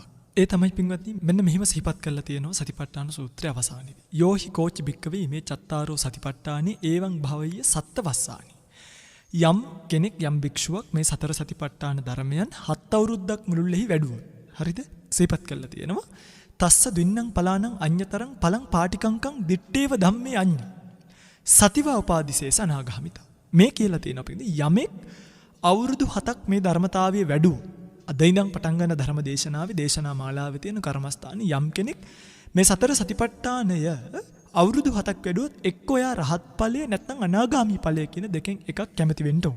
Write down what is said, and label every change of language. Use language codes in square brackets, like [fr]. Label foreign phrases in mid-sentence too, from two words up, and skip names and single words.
[si] ඒ තමයි පින්වත්නි මෙන්න මෙහිම සිහිපත් කරලා තියෙනවා සතිපට්ඨාන සූත්‍රයේ අවසානයේදී. [pi] යෝහි කෝච භික්කවේ මේ චත්තාරෝ සතිපට්ඨානි ඒවං භවය සත්තවස්සානි. [si] යම් කෙනෙක් යම් භික්ෂුවක් මේ සතර සතිපට්ඨාන ධර්මයන් 7 අවුරුද්දක් මුළුල්ලෙහි වැඩුවොත්. හරිද? සිහිපත් කරලා තියෙනවා. [pi] තස්ස දින්නම් පලානං අඤ්‍යතරං පලං පාටිකංකං දිත්තේව ධම්මේ අඤ්ඤ. සතිවා උපාදිසේස අනාගාමිතා. [si] මේ කියලා තියෙනවා පින්වත්නි යමෙක් අවුරුදු 7ක් මේ ධර්මතාවයේ වැඩුවෝ අද ඉඳන් පටන් ගන්න ධර්ම දේශනාවේ දේශනා මාලාවේ තියෙන කර්මස්ථානයේ යම් කෙනෙක් මේ සතර සතිපට්ඨානය අවුරුදු 7ක් වැඩුවොත් එක්ක ඔයා රහත් ඵලය නැත්නම් අනාගාමී ඵලය කියන දෙකෙන් එකක් කැමති වෙන්න ඕන.